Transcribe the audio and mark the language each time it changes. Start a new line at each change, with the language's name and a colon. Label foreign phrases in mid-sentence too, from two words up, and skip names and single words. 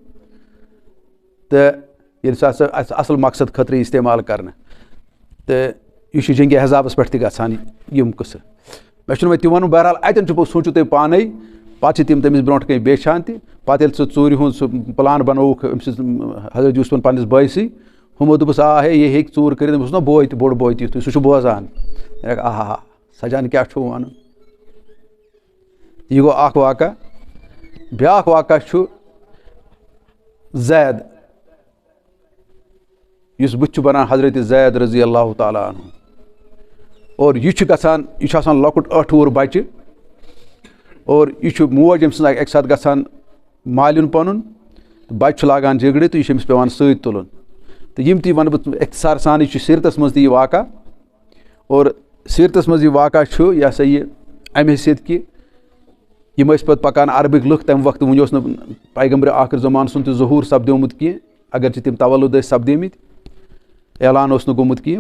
Kashmiri: تہٕ ییٚلہِ سُہ ہسا اَسہِ اَصٕل مقصد خٲطرٕ اِستعمال کَرنہٕ تہٕ یہِ چھُ جنگہِ حزابَس پٮ۪ٹھ تہِ گژھان یِم قٕصہٕ مےٚ چھُنہٕ وۄنۍ تہِ وَنُن بہرحال اَتٮ۪ن چھُ سوٗنٛچِو تُہۍ پانَے پَتہٕ چھِ تِم تٔمِس برونٛٹھ کَنۍ بیچھان تہِ پَتہٕ ییٚلہِ سُہ ژوٗرِ ہُنٛد سُہ پٕلان بَنووُکھ أمۍ سٕنٛز حضرت یوٗسفن پنٛنِس بٲیسٕے ہُمو دوٚپُس آ ہے یہِ ہیٚکہِ ژوٗر کٔرِتھ أمِس اوس نا بوے تہِ بوٚڑ بوے تہِ یُتھُے سُہ چھُ بوزان آہا سجان کیٛاہ چھُو وَنُن یہِ گوٚو اکھ واقعہ بیٛاکھ واقعہ چھُ زید یُس بٕتھِ چھُ بَنان حضرت زید
Arabic: رضی اللہ تعالیٰ عنہ
Kashmiri: اور یہِ چھُ گژھان یہِ چھُ آسان لۄکُٹ 8 وُہُر بَچہِ اور یہِ چھُ موج أمۍ سٕنٛز اَکہِ ساتہٕ گژھان مالیُن پَنُن تہٕ بَچہِ چھُ لاگان جگڑِ تہٕ یہِ چھُ أمِس پیٚوان سۭتۍ تُلُن تہٕ یِم تہِ وَنہٕ بہٕ اختصار سان یہِ چھُ سیٖرتَس منٛز تہِ یہِ واقعہ اور سیٖرتَس منٛز یہِ واقعہ چھُ یہِ ہسا یہِ اَمہِ حیثیت کہِ یِم ٲسۍ پَتہٕ پَکان عربٕکۍ لُکھ تَمہِ وقتہٕ وٕنہِ اوس نہٕ پیغمبرِ آخر زمانہٕ سُنٛد تہِ ظہوٗر سپدیومُت کینٛہہ اگرچہِ تِم تولُد ٲسۍ سپدیمٕتۍ اعلان اوس نہٕ گوٚمُت کینٛہہ